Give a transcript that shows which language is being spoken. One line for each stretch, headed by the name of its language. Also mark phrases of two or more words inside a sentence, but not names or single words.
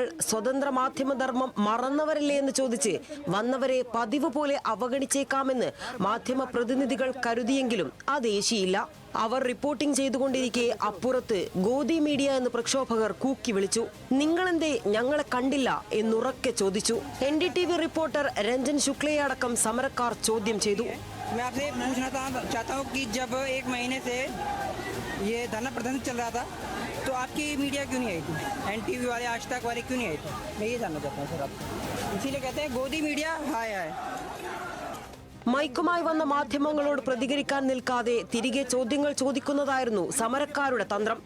Malayalam: സ്വതന്ത്ര മാധ്യമധർമ്മം മറന്നവരല്ലേ എന്ന് ചോദിച്ച് വന്നവരെ പതിവ് പോലെ അവഗണിച്ചേക്കാമെന്ന് മാധ്യമ പ്രതിനിധികൾ കരുതിയെങ്കിലും അതേശിയില്ല. അവർ റിപ്പോർട്ടിംഗ് ചെയ്തുകൊണ്ടിരിക്കെ അപ്പുറത്ത്
Hindi: गोदी मीडिया
Malayalam: എന്ന് പ്രക്ഷോഭകർ കൂക്കി വിളിച്ചു. നിങ്ങളെന്തേ ഞങ്ങളെ കണ്ടില്ല എന്നുറക്കെ ചോദിച്ചു. NDTV റിപ്പോർട്ടർ രഞ്ജൻ ശുക്ലയെ അടക്കം സമരക്കാർ ചോദ്യം ചെയ്തു.
Hindi: तो आपकी मीडिया क्यों नहीं आई थी? NTV वाले, आज तक वाले क्यों नहीं आई थी? मैं ये जानना चाहता हूँ सर आप. इसीलिए कहते हैं गोदी मीडिया हाय हाय.
Malayalam: മൈക്കുമായി വന്ന മാധ്യമങ്ങളോട് പ്രതികരിക്കാൻ നിൽക്കാതെ തിരികെ ചോദ്യങ്ങൾ ചോദിക്കുന്നതായിരുന്നു സമരക്കാരുടെ തന്ത്രം.